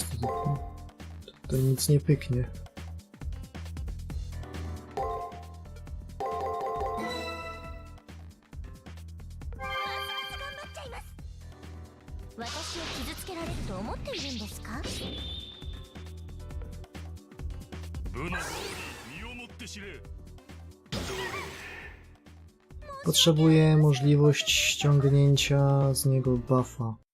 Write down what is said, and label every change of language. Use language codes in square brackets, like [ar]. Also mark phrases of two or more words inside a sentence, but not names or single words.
[pl] To nic nie pyknie. [ja] 私を傷つけられると思っているんですか？部の号に身をもって知れ。 [pl] Potrzebuję możliwość ściągnięcia z niego buffa.